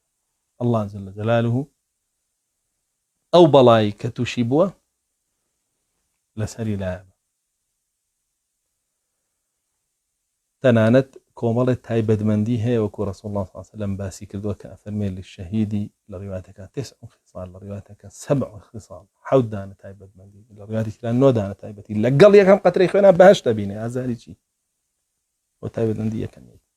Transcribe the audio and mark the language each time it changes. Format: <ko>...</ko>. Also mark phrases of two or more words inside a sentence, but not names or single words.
<ar>الله جل جلاله</ar> <ckb>ئەو بەڵایی کە تووشی بووە لەسەری لایە، تەنانەت کۆمەڵێک تایبەتمەندی هەیە وەکو</ckb> <ar>ڕەسوڵ الله صلی الله عليه وسلم</ar> <ckb>باسی کردووە کە ئەفەرمێ للشەهیدی لە ڕیواتەکە 9 خصال، لە ڕیواتەکە 7 خصال، 7 دانە تایبەتمەندی، لە ڕیواتی ترا 9 دانە تایبەتی، لەگەڵ یەکەم قەترەی خوێنە بەهەشت دەبینێ، ئازاری چی؟ بۆ تایبەتمەندی یەکەم.</ckb>